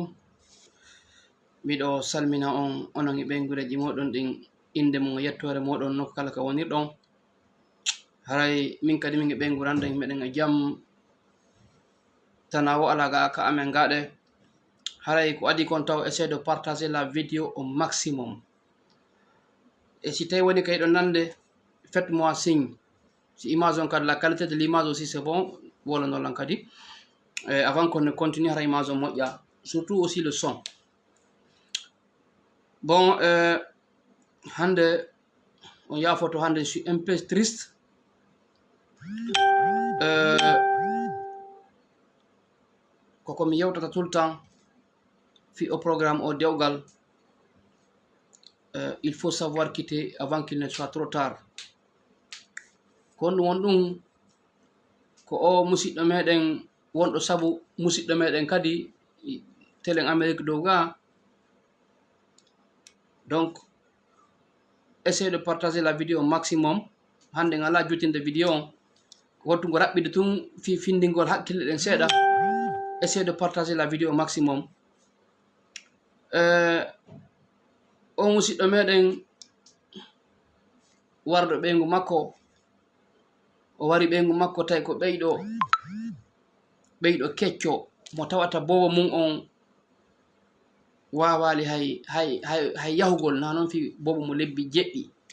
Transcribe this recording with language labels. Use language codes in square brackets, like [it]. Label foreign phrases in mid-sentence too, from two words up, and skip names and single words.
[ff] Miɗo salmina on onon e ɓengureji moɗon ɗin inde mum yettore moɗon nokku kala ka wonirɗon. Haray min kadi min e ɓengure anda meɗen e jaam tana wo ala ga ka amen gaɗe. Haray ko adi kon taw [fr] essayer de partager la vidéo au maximum. Et si [ff] tawi woni kayɗo nande, [fr] faites-moi signe. Si image on kadi la qualité de l'image aussi c'est bon, [ff] wolanolan kadi. [fr] Avant qu'on ne continue à image moƴƴa, surtout aussi le son. Bon, [ff] hande on yafoto hande [fr] je suis un peu triste. [ff] Koko mi yewtata [fr] tout le temps [ff] fi [fr] au programme au [ff] dewgal. [fr] Il faut savoir quitter avant qu'il ne soit trop tard. [ff] Kon won ɗum ko o musidɗo meɗen wonɗo sabu musidɗo meɗen kadi télé Amérique dow ga. [fr] Donc essayez de partager la vidéo au maximum. [ff] Hande ngala jutinde vidéo on wontugo raɓɓide tun fi findingol hakkille ɗen seeɗa. [fr] Essayez de partager la vidéo au maximum. [ff] O musidɗo meɗen warɗo ɓeygu makko, o wari ɓeygu makko tawi ko ɓeyɗo kecco mo tawata bobo mum on wawali hay yahugol, na noon fi bobo mo lebbi jeɗɗi.